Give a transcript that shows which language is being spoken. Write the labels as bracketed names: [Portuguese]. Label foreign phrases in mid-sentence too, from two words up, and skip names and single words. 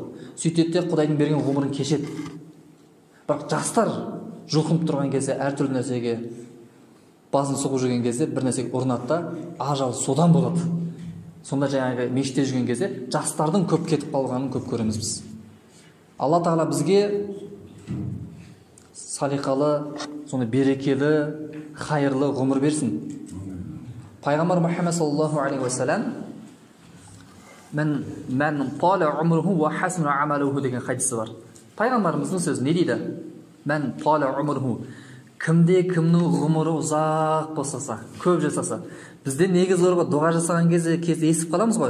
[Kazakh] Сөйтеді де Құдайдың берген ғұмырын кешеді. Бірақ жастар жұлқынып тұрған кезде, әртүрлі нәрсеге басын соғып жүрген кезде бір нәрсеге ұрынады да, ажал содан болады. Сонда жаңағы мешітте жүрген кезде жастардың көп кетіп қалғанын көп көреміз біз. Алла Тағала бізге салиқалы, соны берекелі, хайырлы ғұмыр берсін. Пайғамбар Мұхаммед [Arabic] صلى الله عليه وسلم "من طال عمره وحسن عمله" [Kazakh] деген хадисі бар. Пайғамбарымыздың сөзі не дейді? [Arabic] "من طال عمره", [Kazakh] кімде кімнің ғұмыры ұзақ болса, көп жасаса. Бізде негізі дұға жасаған кезде естіп қаламыз ғой.